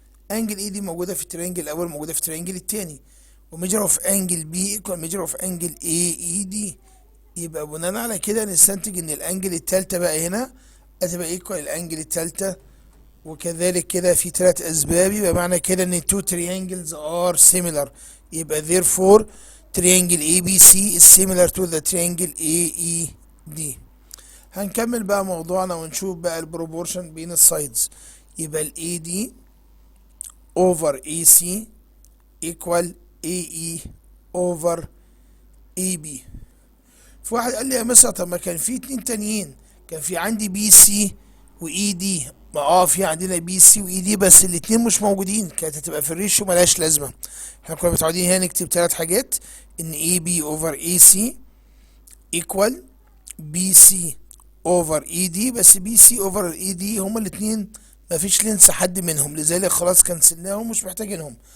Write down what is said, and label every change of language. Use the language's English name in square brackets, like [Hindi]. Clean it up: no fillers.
[Arabic] انجل A دي موجودة في الترينجل الاول موجودة في الترينجل التاني، وميجر اوف انجل B ايكوال ميجر اوف انجل AED. يبقى بناء على كده نستنتج ان الانجل التالتة بقى هنا هتبقى ايكوال الانجل التالتة. وكذلك كده في 3 اسباب، يبقى معنى كده ان [English] two triangles are similar. يبقى therefore triangle ABC is similar to the triangle AED. [Arabic] هنكمل بقى موضوعنا ونشوف بقى البروبورشن بين السايدز. [English] يبقى ال AD over AC equal AE over AB. [Arabic] في واحد قال لي يا مستر طب ما كان في 2 تانيين، كان في عندي BC و ED. ما في عندنا BC و ED بس الاتنين مش موجودين، كانت هتبقى في الريشيو ملهاش لازمة. احنا كنا متعودين هنا نكتب 3 حاجات، ان [English] AB over AC equal BC over ED، [Arabic] بس BC over ED هما الاتنين مفيش لينس حد منهم، لذلك خلاص كنسلناهم مش محتاجينهم.